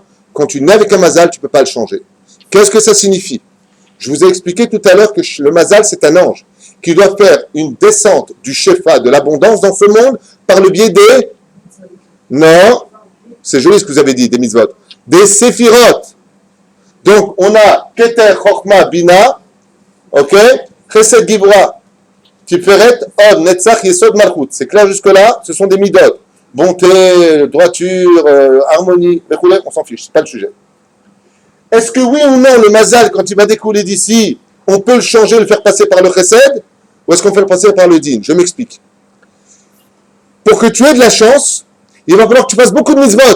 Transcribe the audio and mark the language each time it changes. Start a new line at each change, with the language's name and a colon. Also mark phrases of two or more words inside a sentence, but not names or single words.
French: Quand tu nais avec un Mazal, tu ne peux pas le changer. Qu'est-ce que ça signifie? Je vous ai expliqué tout à l'heure que le Mazal, c'est un ange qui doit faire une descente du Shefa, de l'abondance dans ce monde, par le biais des... Non, c'est joli ce que vous avez dit, des mitzvot. Des séphirot. Donc, on a Keter, Chochma, Bina, ok? Chesed, Gibra, Tiferet, Od, Netzach, Yesod, Malchut. C'est clair jusque-là? Ce sont des midot. Bonté, droiture, harmonie, on s'en fiche, c'est pas le sujet. Est-ce que oui ou non, le Mazal, quand il va découler d'ici, on peut le changer, le faire passer par le Chesed, ou est-ce qu'on fait le passer par le Din? Je m'explique. Pour que tu aies de la chance, il va falloir que tu fasses beaucoup de mitzvot.